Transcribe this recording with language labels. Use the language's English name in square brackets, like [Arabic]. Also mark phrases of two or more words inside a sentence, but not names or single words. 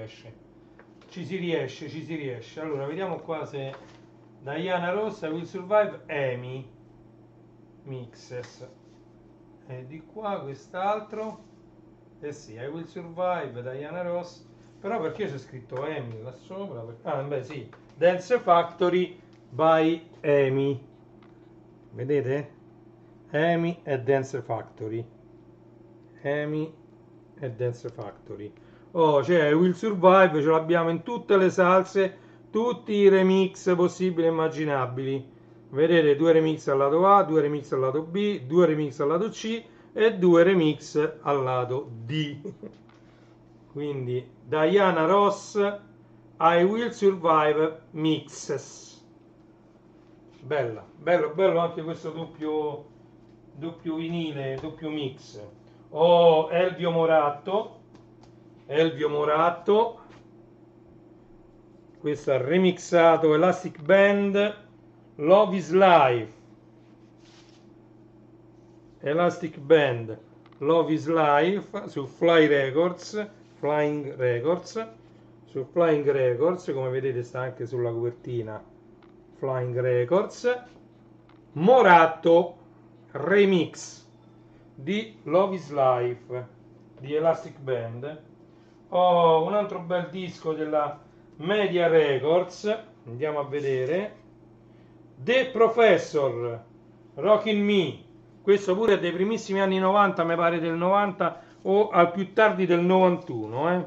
[Italian] riesce, allora vediamo qua se Diana Ross I Will Survive EMI Mixes, e di qua quest'altro, eh sì, I Will Survive Diana Ross, però perché c'è scritto EMI là sopra? Beh sì, Dance Factory by EMI, vedete? EMI e Dance Factory, EMI e Dance Factory. C'è Will Survive, ce l'abbiamo in tutte le salse, tutti i remix possibili e immaginabili. Vedete, 2 remix al lato A, 2 remix al lato B, 2 remix al lato C e 2 remix al lato D. Quindi Diana Ross, I Will Survive Mixes. Bella, bello anche questo doppio doppio vinile, doppio mix. Ho Elvio Moratto, questo ha remixato Elastic Band, Love is Life, Elastic Band, Love is Life su Flying Records, su Flying Records, come vedete sta anche sulla copertina, Flying Records. Moratto remix di Love is Life di Elastic Band. Ho un altro bel disco della Media Records, andiamo a vedere, The Professor, Rockin' Me, questo pure è dei primissimi anni 90, mi pare del 90 o al più tardi del 91.